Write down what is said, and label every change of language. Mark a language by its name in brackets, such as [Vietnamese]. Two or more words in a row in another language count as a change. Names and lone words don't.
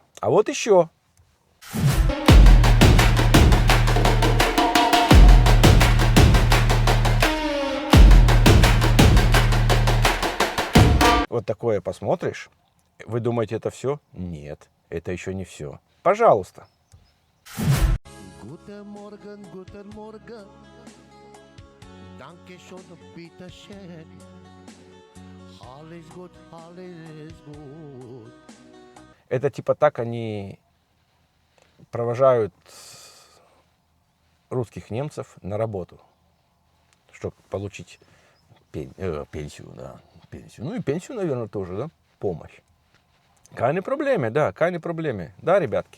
[Russian] А вот еще. Вот такое посмотришь. Вы думаете, это все? Нет, это еще не все. Пожалуйста. [German] Guten Morgen, guten Morgen. Danke schön, bitte schön. Alles gut, alles gut. [Russian] Это типа так они провожают русских немцев на работу, чтобы получить пенсию, да, пенсию. Ну и пенсию, наверное, тоже, да, помощь. [German] Keine Probleme, [Russian] да, [German] keine Probleme, [Russian] да, ребятки.